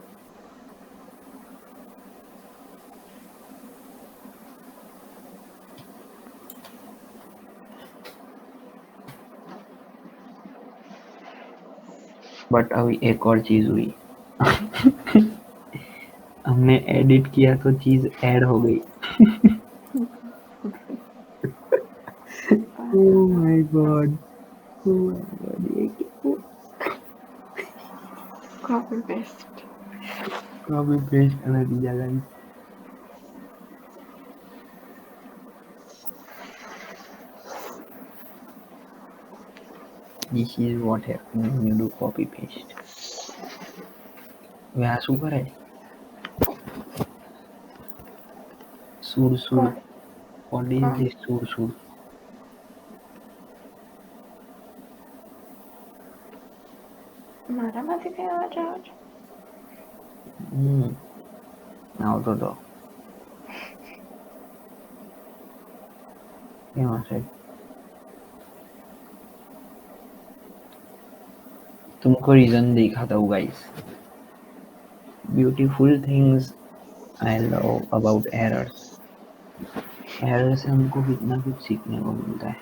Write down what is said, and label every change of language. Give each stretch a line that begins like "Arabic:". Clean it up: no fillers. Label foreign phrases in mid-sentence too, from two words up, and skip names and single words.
Hindi: बट अभी एक और चीज हुई हमने एडिट किया तो चीज ऐड हो गई।
English: Oh my god, ये copy paste copy paste
Hindi: का नतीजा गाइस।
English: This is what happens when you do copy paste.
Gujarati: હવે આ શું કરે? સુર
English: what is this
Gujarati: સુર? મારામાંથી કઈ અવાજ આવે છે? આવતો તો કેમ હશે?
Hindi: तुमको रीजन दिखाता हूँ गाइस।
English: Beautiful things I love about errors.
Hindi: एरर से हमको कितना कुछ सीखने को मिलता है।